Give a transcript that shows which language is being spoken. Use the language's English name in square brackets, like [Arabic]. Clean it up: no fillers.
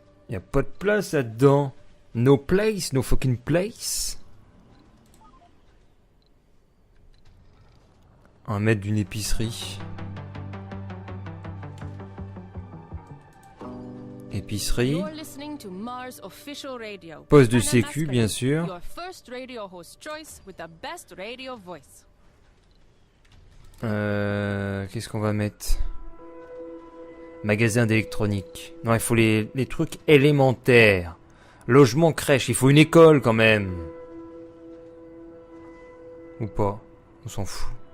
[French] Y a pas de place là-dedans. [English] No place, no fucking place. [French] On va mettre d'une épicerie. Épicerie. [English] You're listening to Mars Official Radio. [French] Poste de Panam sécu, Masculine, bien sûr. [English] Your first radio host choice with the best radio voice. [French] Qu'est-ce qu'on va mettre? Magasin d'électronique. Non, il faut les trucs élémentaires. Logement, crèche. Il faut une école quand même. Ou pas. On s'en fout.